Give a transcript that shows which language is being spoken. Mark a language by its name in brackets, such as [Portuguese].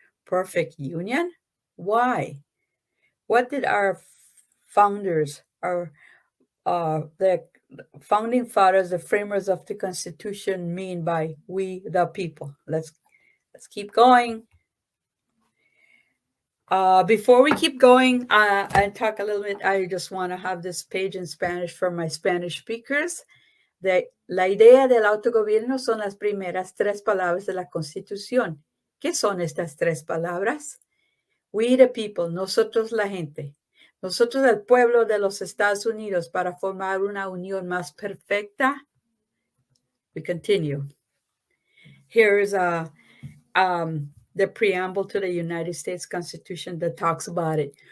[English] Perfect union? Why? What did our founders, the founding fathers, the framers of the Constitution mean by we the people? Let's keep going. Before we keep going and talk a little bit, I just want to have this page in Spanish for my Spanish speakers. [Spanish] La idea del autogobierno son las primeras tres palabras de la Constitución. ¿Qué son estas tres palabras? [English] We the people, [Spanish] nosotros la gente. Nosotros el pueblo de los Estados Unidos para formar una unión más perfecta. [English] We continue. Here is the preamble to the United States Constitution that talks about it.